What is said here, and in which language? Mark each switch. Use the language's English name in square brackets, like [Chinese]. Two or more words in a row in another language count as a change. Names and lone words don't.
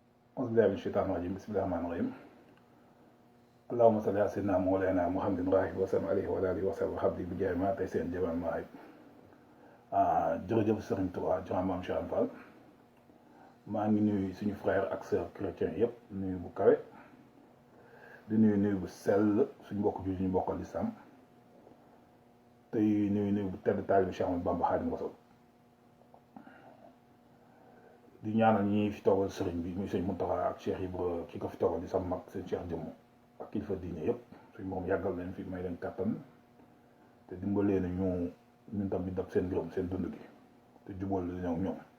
[Arabic] أعوذ بالله من الشيطان الرجيم بسم الله الرحمن الرحيم اللهم صل على سيدنا مولانا محمد راهب وسلم عليه وعلى آله وصحبه وحبدي بجاه ما [Wolof] tey seen jaman maahib jërëjëf Serigne Touba jox maam Cheikh Fall maa ngi nuyu suñu frère ak [French] sœur chrétien [Wolof] yëpp nuyu bu kawe di nuyu bu sell suñu mbokk ju ñu bokkal lislaam tey nuyu bu tedd taalibe Cheikh Ahmadou Bamba Xaadimu Rasuul di ñaanal ñi fi toogal sëriñ bi muy sëñ Mountakha ak Cheikh Ibra ki ko fi toogal di sam mag seen Cheikh Jëmm ak kilifa diine yëpp suñ moom yàggal leen fi may leen kàttan te dimbalee na ñun tam bi dab seen ngërëm seen dund gi te jubal la ñoom